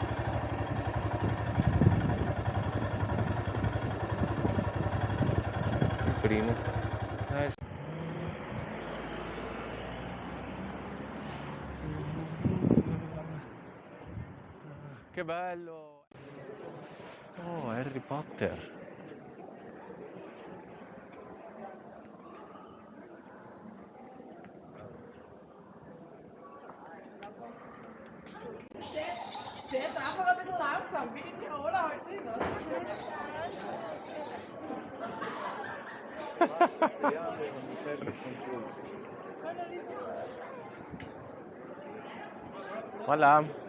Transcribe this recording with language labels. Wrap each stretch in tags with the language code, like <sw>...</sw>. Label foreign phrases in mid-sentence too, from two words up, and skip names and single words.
<it>Il primo. Dai. Che bello! Oh, Harry Potter.</it> <de>Der ist einfach ein bisschen langsam, wie die Tiroler halt sind, oder? Voilà.</de>